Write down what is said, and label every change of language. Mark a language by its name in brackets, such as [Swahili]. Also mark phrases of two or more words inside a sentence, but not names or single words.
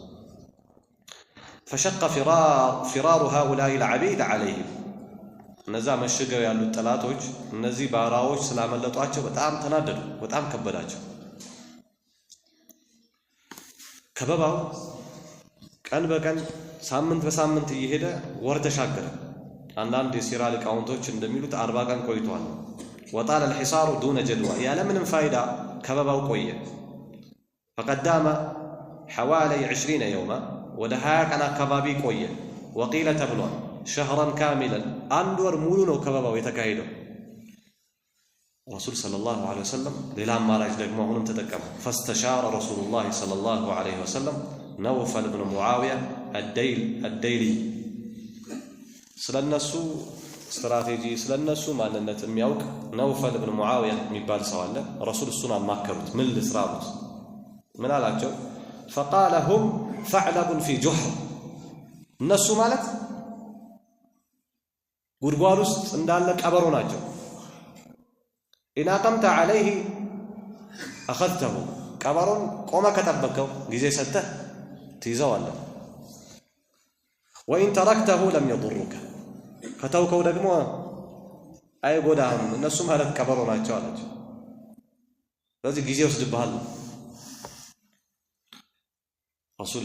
[Arabic] فشق فرار هؤلاء العبيد عليهم [Amharic] እነዛ መሽገው ያሉት ጠላቶች እነዚህ ባራዎች ስላመለጧቸው በጣም ተናደዱ፣ በጣም ከበዳቸው። ከበባው ቀን በቀን ሳምንት በሳምንት እየሄደ ወር ተሻገረ። አንዳንድ የሲራ ሊቃውንቶች እንደሚሉት 40 ቀን ቆይቷል። [Arabic] وطال الحصار دون جدوى [Amharic] ያለምንም ፋይዳ ከበባው ቆየ። [Arabic] فقدام حوالي 20 يوما [Amharic] ወደ 20 ቀን አካባቢ ቆየ። وقيل ተብሏል [Arabic] شهرا كاملا [Amharic] አንድ ወር ሙሉ ነው ከበባው የተካሄደው። ረሱል [Arabic] صلى الله عليه وسلم [Amharic] ሌላ አማራጭ ደግሞ አሁንም ተጠቀሙ። [Arabic] فاستشار رسول الله صلى الله عليه وسلم نوفل بن معاوية الديلي [Amharic] ስለነሱ ስትራቴጂ ስለነሱ ማንነት የሚያውቅ ነውፈል ብን ሙዓዊያ የሚባል ሰው አለ። ረሱል እሱን አማከሩት። ምን ልስራሉት? ምን አላቸው? [Arabic] فقال هم ثعلب في جحر [Amharic] እነሱ ማለት ጉድጓድ ውስጥ እንዳለ ቀበሮ ናቸው። [Arabic] إن أقمت عليه أخذته [Amharic] ቀበሮን ቆመ ከጠበቀው ጊዜ ሰጥተህ ትይዘዋለህ። [Arabic] وإن تركته لم يضرك [Amharic] ከተውከው ደግሞ አይጎዳህም። እነሱ ማለት ቀበሮ ናቸው አላቸው። ስለዚህ ጊዜ ወስድብሃል። ረሱል